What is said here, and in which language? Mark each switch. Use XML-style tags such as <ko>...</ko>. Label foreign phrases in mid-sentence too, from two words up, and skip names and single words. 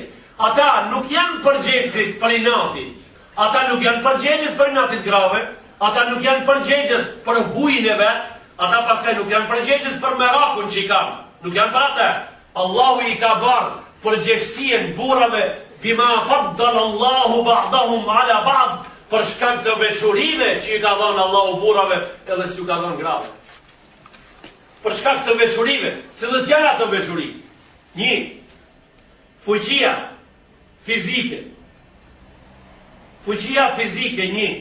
<sq>Ata nuk janë përgjegjësit për inatin. Ata nuk janë përgjegjës për inatin grave, ata nuk janë përgjegjës për hujin e vet, ata pastaj nuk janë përgjegjës për merakun që kanë. Nuk janë për atë. Allahu i ka bërë përgjegjësien burrave</sq> <ar>بما فضل الله بعضهم على بعض,</ar> <sq>për shkak të veçurive që i ka dhënë Allahu burrave edhe si u ka dhënë grave. Për shkak të veçurive, cilët janë ato veçuri? 1. Fuqia. fizike. Fuqia fizike 1.</sq>